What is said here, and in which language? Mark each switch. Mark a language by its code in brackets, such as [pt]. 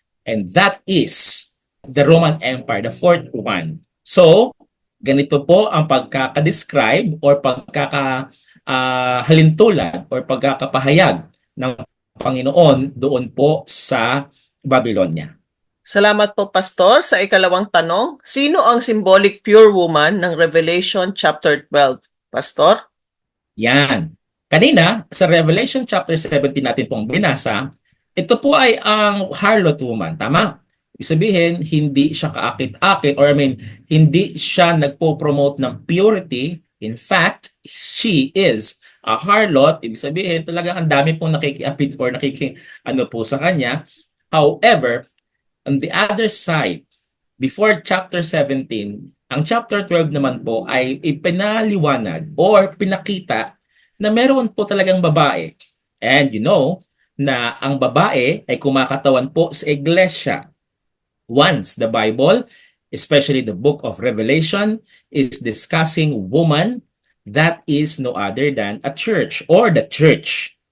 [en] And that is the Roman Empire, the 4th one. [tl] So, ganito po ang pagkakadescribe or pagkakahalintulad or pagkakapahayag ng Panginoon doon po sa Babylonia. Salamat po, Pastor. Sa ikalawang tanong, sino ang [en] symbolic pure woman [tl] ng Revelation chapter 12? Pastor? Yan. Kanina, sa Revelation chapter 17 natin pong binasa, ito po ay ang [en] harlot woman. [tl] Tama? Ibig sabihin, hindi siya kaakit-akit or hindi siya nagpo-promote ng purity. [en] In fact, she is a harlot. [tl] Ibig sabihin, talagang ang dami pong nakikiapit or po sa kanya. [en] However, on the other side, before chapter 17, [tl] ang chapter 12 naman po ay ipinaliwanag or pinakita na meron po talagang babae. [en] And you know [tl] na ang babae ay kumakatawan po sa iglesia. [en] Once the Bible, especially the book of Revelation, is discussing woman, that is no other than a church or the church.